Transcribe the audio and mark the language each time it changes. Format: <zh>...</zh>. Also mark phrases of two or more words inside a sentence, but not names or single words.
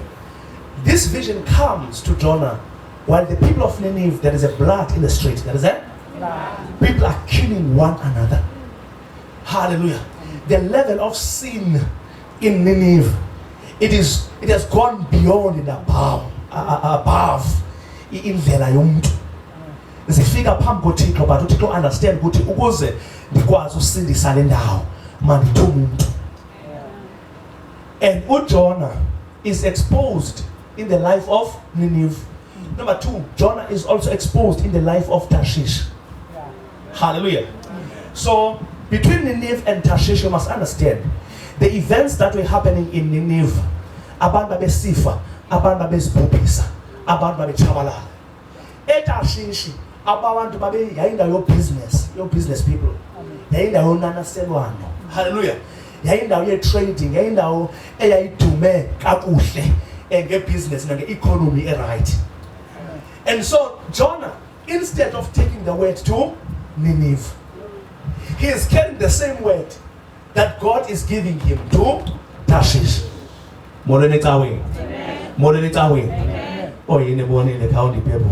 <en>This vision comes to Jonah while the people of Nineveh, there is a blood in the street. There is a blood. People are killing one another. Hallelujah. The level of sin in Nineveh, it has gone beyond and above</en> <xh>indlela yomuntu. Zifika phambi koThixo, but uThixo understand ukuthi ukuze ndikwazi usindisa le ndawo mandithume umuntu.</xh> <en>And Jonah is exposed in the life of Nineveh. Number 2, Jonah is also exposed in the life of Tarshish. Hallelujah. So between Nineveh and Tarshish, you must understand the events that were happening in Nineveh.</en> <xh>Abantu babesifa, abantu babezibhubhisa, abantu babechabalala. ETarshish, abantu babe yayindawo</xh> <en>your business people.</en> <xh>Yayindawo yonanaselwano. Hallelujah. Yayindawo ye-trading, yayindawo eyayidume kakuhle nge-business nange-economy right.</xh> <en>And so Jonah, instead of taking the word to Nineveh, he is carrying the same word that God is giving him to Tarshish. Amen. Oh, you never want to county people.</en>